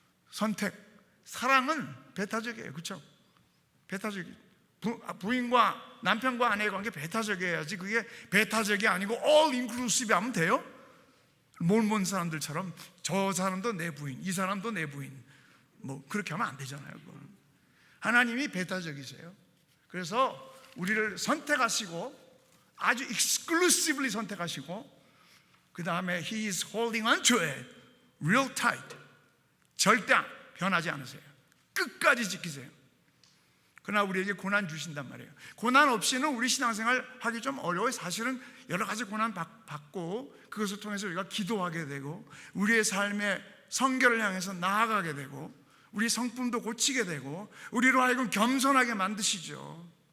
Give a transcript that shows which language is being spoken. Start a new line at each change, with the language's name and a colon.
Korean: 선택. 사랑은 배타적이에요. 그렇죠? 배타적이에요. 부인과 남편과 아내의 관계 배타적이어야지. 그게 배타적이 아니고
English: all inclusive
Korean: 하면 돼요? 몰몬 사람들처럼 저 사람도 내 부인, 이 사람도 내 부인, 뭐 그렇게 하면 안 되잖아요. 그건. 하나님이 배타적이세요. 그래서 우리를 선택하시고 아주
English: exclusively
Korean: 선택하시고, 그 다음에
English: He is holding on to it real tight.
Korean: 절대 변하지 않으세요. 끝까지 지키세요. 그러나 우리에게 고난 주신단 말이에요. 고난 없이는 우리 신앙생활 하기 좀 어려워요. 사실은 여러 가지 고난 받고 그것을 통해서 우리가 기도하게 되고 우리의 삶의 성결을 향해서 나아가게 되고 우리 성품도 고치게 되고 우리로 하여금 겸손하게 만드시죠.